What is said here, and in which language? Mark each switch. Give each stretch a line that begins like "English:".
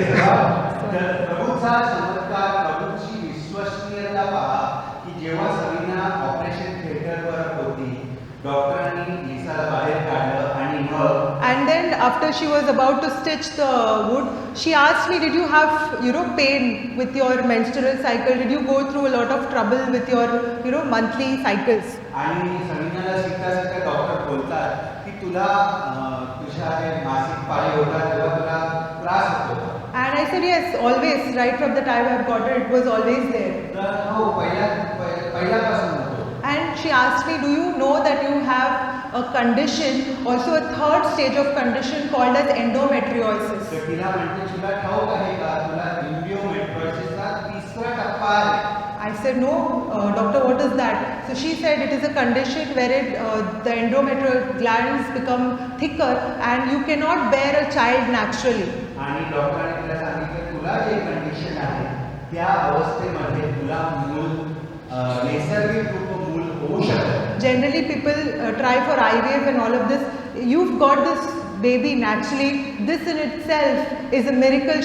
Marathi: प्रभूचा चमत्कार, प्रभूची विश्वसनीयता पहा की जेव्हा समीना ऑपरेशन थिएटरवर होती, डॉक्टरांनी लिसाला बाहेर काढलं आणि मग
English: And then after she was about to stitch the wound, she asked me, did you have pain with your menstrual cycle? Did you go through a lot of trouble with your monthly cycles?
Marathi: आणि समीनाला शिकता doctor बोलतात की तुला तुझ्या मासिक पाळी होतात तेव्हा तुला त्रास होतो.
English: And I said yes, always. Right from the time I've got it was always there.
Marathi: तर हो पहिल्यापासून होतो.
English: And she asked me, do you know that you have a condition, also a third stage of condition called as endometriosis?
Marathi: तर तिला म्हणते तुला ठाऊक आहे का तुला एंडोमेट्रियोसिसचा 3रा टप्पा आहे.
English: I said no, doctor, what is that? So she said it is a condition wherein the endometrial glands become thicker and you cannot bear a child naturally.
Marathi: आणि डॉक्टरांनी तिला सांगितलं तुला जे कंडिशन आहे त्या अवस्थेमध्ये तुला मूल नैसर्गिक रूप मूल होऊ शकत.
English: Generally, people try for IVF and all of this. You've got this baby naturally. This in itself is a miracle.